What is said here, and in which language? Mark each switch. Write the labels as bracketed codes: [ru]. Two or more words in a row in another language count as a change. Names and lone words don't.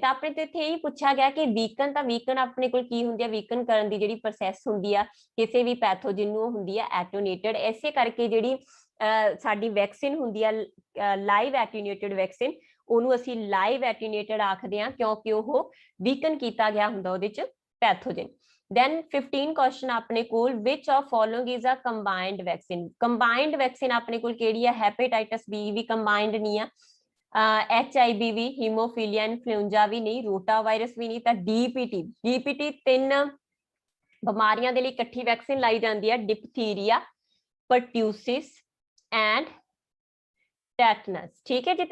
[pa] ਤਾਂ ਆਪਣੇ ਤੇ ਇੱਥੇ ਇਹੀ ਪੁੱਛਿਆ ਗਿਆ ਕਿ ਵੀਕਨ, ਤਾਂ ਵੀਕਨ ਆਪਣੇ ਕੋਲ ਕੀ ਹੁੰਦੀ ਆ, ਵੀਕਨ ਕਰਨ ਦੀ ਜਿਹੜੀ ਪ੍ਰੋਸੈਸ ਹੁੰਦੀ ਆ ਕਿਸੇ ਵੀ ਪੈਥੋਜਨ ਨੂੰ ਹੁੰਦੀ ਆ ਐਟੀਨੇਟਡ। ਇਸੇ ਕਰਕੇ ਜਿਹੜੀ ਸਾਡੀ ਵੈਕਸੀਨ ਹੁੰਦੀ ਆ [en] live attenuated vaccine, [pa] ਉਹਨੂੰ ਅਸੀਂ [en] live attenuated [pa] ਆਖਦੇ ਹਾਂ ਕਿਉਂਕਿ ਉਹ ਵੀਕਨ ਕੀਤਾ ਗਿਆ ਹੁੰਦਾ ਉਹਦੇ ਚ ਪੈਥੋਜਨ। [en] then 15 question [pa] ਆਪਣੇ ਕੋਲ [en] which of following is a combined vaccine। combined vaccine [pa] ਆਪਣੇ ਕੋਲ ਕਿਹੜੀ ਆ, ਹੈਪੇਟਾਈਟਸ ਬੀ ਵੀ combined ਨਹੀਂ ਆ, HIV ਵੀ, ਹੀਮੋਫੀਲੀਆ, ਇਨਫਲੂਐਂਜ਼ਾ ਵੀ ਨਹੀਂ, ਰੋਟਾ ਵਾਇਰਸ ਵੀ ਨਹੀਂ, ਤਾਂ DPT 3 ਬਿਮਾਰੀਆਂ ਦੇ ਲਈ ਇਕੱਠੀ ਵੈਕਸੀਨ ਲਾਈ ਜਾਂਦੀ ਹੈ, ਡਿਪਥੀਰੀਆ, [en] pertussis and tetanus, [pa] ਠੀਕ ਹੈ ਜੀ।